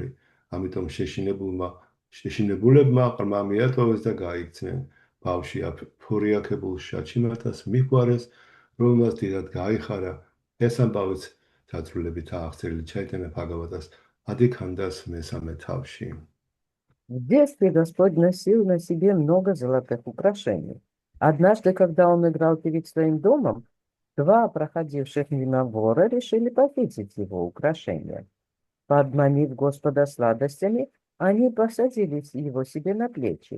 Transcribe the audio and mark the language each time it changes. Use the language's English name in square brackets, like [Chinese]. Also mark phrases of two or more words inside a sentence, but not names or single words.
[Georgian] ამიტომ შეშინებულებმა ყრმა მიატოვეს და გაიქცნენ. ბავშვი ფორიაქებულ შაჩიმართას მიჰგვარეს, რომელმაც დიდად გაიხარა. ეს ამბავიც დაწვრილებით აღწერილი ჩაიტანა ბჰაგავატას ადიქანდას მესამე თავში. [Russian] В детстве Господь носил на себе много золотых украшений. Однажды, когда он играл перед своим домом, два проходивших мимо вора решили похитить его украшения. Подманив Господа сладостями, они посадили его себе на плечи.